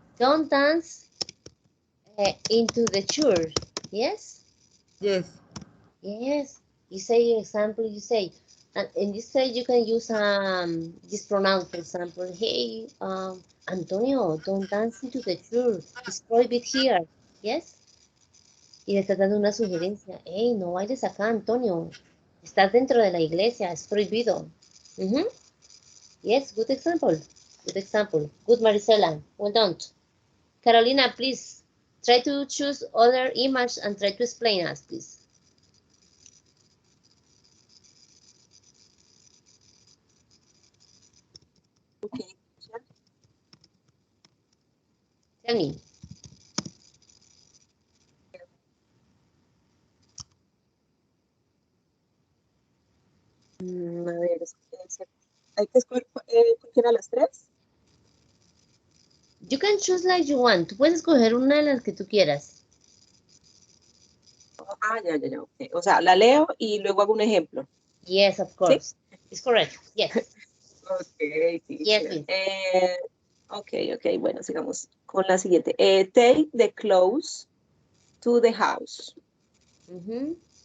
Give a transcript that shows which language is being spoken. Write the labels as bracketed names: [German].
[English] Don't dance into the church. Yes? Yes. Yes. You say, example, you say, and in this case, you can use this pronoun, for example, hey, Antonio, don't dance into the church. It's prohibited here. Yes? [Spanish] Y le estás dando una sugerencia. Hey, no bailes acá, Antonio. Estás dentro de la iglesia. Es prohibido. [English] Yes, good example. Good example. Good, Maricela. Well done. Carolina, please try to choose other image and try to explain us, please. Okay. Tell me. [Spanish] A ver, hay que escoger cualquiera de las tres. [English] You can choose like you want. [Spanish] Tú puedes escoger una de las que tú quieras. Ya. Okay. O sea, la leo y luego hago un ejemplo. [English] Yes, of course. [Spanish] ¿Sí? [English] It's correct. Yes. Okay, Yes, teacher. please. [Spanish] Ok, bueno, sigamos con la siguiente. [English] Take the clothes to the house. Mhm.